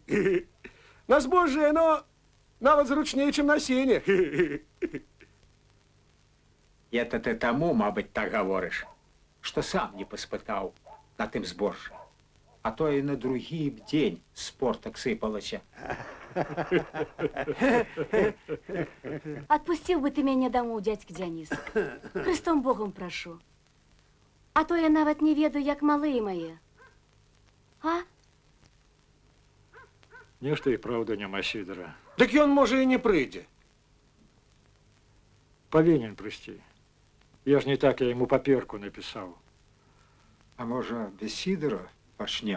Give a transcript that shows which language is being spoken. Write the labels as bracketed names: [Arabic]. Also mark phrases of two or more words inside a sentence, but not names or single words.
[Belarusian] На збожжа яно нават зручней, чым на сене. Это ты таму, мабыць, так гаворыш, што сам не паспытаў на тым збожжы. А то і на другі б дзень спортак сыпалася. [Russian] отпустил бы ты меня домой, дядька Дионис. Христом Богом прошу. [Belarusian] А то я нават не ведаю, як малые мои. А? Нешта і праўда няма Сідара. Дык ён, можа, і не прыйдзе. Павінен прыйсці. Я ж не так я яму паперку напісаў. А можа, без Сідара пачнем?